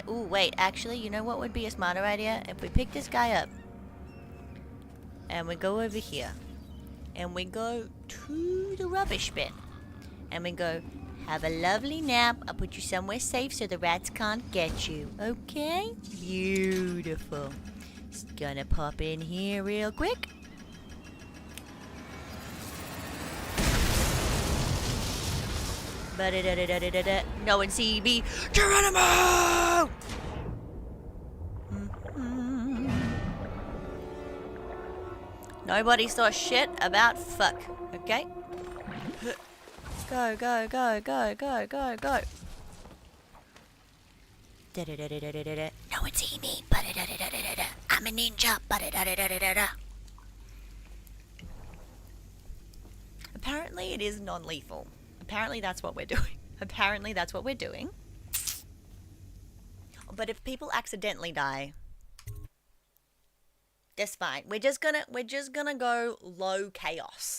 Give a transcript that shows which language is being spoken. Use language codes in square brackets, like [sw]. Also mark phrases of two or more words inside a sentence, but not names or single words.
[en] Ooh, wait, actually, you know what would be a smarter idea? If we pick this guy up and we go over here and we go to the rubbish bin. And we go, have a lovely nap. I'll put you somewhere safe so the rats can't get you. Okay? Beautiful. Just gonna pop in here real quick. Ba-da-da-da-da-da-da. No one see me. Geronimo! Nobody saw shit about fuck. Okay? Go, go, go, go, go, go, go. Da-da-da-da-da-da-da. No one see me. Ba-da-da-da-da-da-da. I'm a ninja. Ba-da-da-da-da-da-da. Apparently it is non-lethal. Apparently that's what we're doing. Apparently that's what we're doing. But if people accidentally die, that's fine. We're just gonna go low chaos.